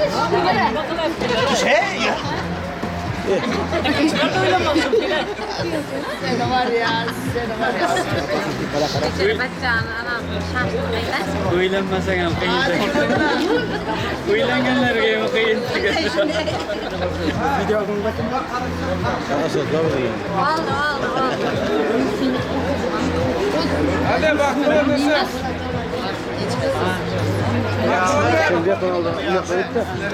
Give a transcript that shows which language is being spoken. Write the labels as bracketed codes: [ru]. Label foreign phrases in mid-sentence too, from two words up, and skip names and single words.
[tr] Şey ya. Seni var ya, seni var ya. [uz] Uylanmasak ham qiyin. Uylanganlarga ham qiyin. [tr] Hadi bak burası. Şimdi kanalda yapayım da.